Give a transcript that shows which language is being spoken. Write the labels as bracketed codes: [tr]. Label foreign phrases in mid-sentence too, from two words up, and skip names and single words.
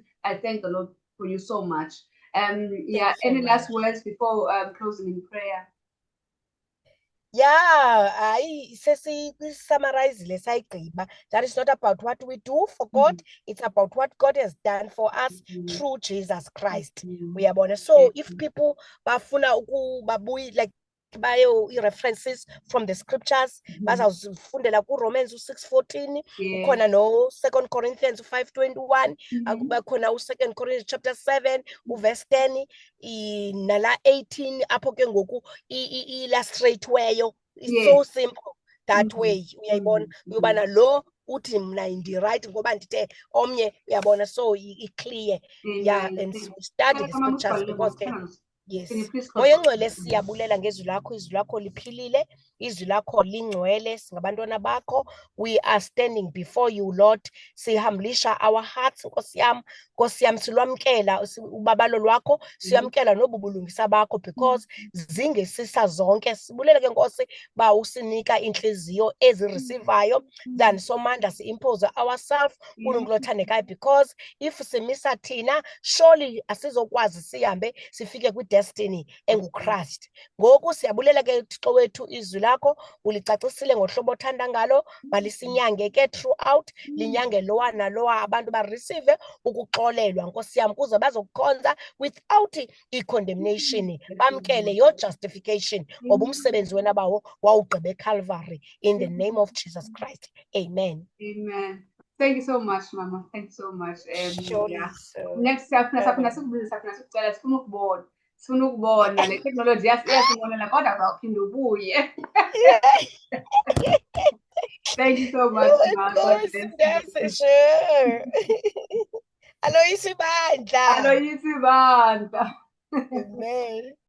[en] I thank the Lord for you so much. Any last words before closing in prayer? [xh] Summarizile sayigqiba. [en] That is not about what we do for God, it's about what God has done for us through Jesus Christ. Uyabona. So if people [xh] bafuna babuyi [en] like references from the scriptures, [xh] bazawufundela kuRomans 6:14, ukhona no 2 Corinthians 5:21, bakhona u2 Corinthians chapter 7 verse 10, nala 18 apho ke ngoku illustrateweyo. [en] It's so simple that way. [xh] Uyayibona uyobana lo uthi mna ndi-right ngoba ndithe omnye, uyabona. [en] So i-clear. And so we study the scriptures because yes, [xh] Moya Ngcwele, siyabulela ngezwi lakho. Izwi lakho liphilile, izwi lakho lingcwele, singabantwana bakho. [en] We are standing before you, Lord. Sihamlisha our hearts, [xh] Nkosi yam, silwamkela ubabalo lwakho, siyamkela nobubulungisa bakho because zingesisa zonke. Sibulela ke Nkosi ba usinika inhliziyo ezireceivayo than somanda [en] si-impose ourselves [xh] uNkulunkulu othandekayo, [en] because if [xh] simisa thina surely asizokwazi sihambe sifike destiny enguChrist. Ngoku siyabulela ke Thixo wethu, izwi lakho ulicacisile ngohlobo othanda ngalo, malisinyange ke throughout, linyange lowa nalowa, abantu bareceive ukuxolelwa Nkosi yam, kuze bazokukhonza [en] without i-condemnation, [xh] bamkele [en] your justification [xh] ngoba umsebenzi wena bawo wawugqiba eCalvary. [en] In the name of Jesus Christ, amen. Thank you so much, Mama. Thank you so much. Next [xh] sifuna ukubona le technology iyasibonela kodwa uzawuphinda ubuye. [en] Thank you so much, Mama. [xh] Sure. Aloyisibandla. [en] Amen.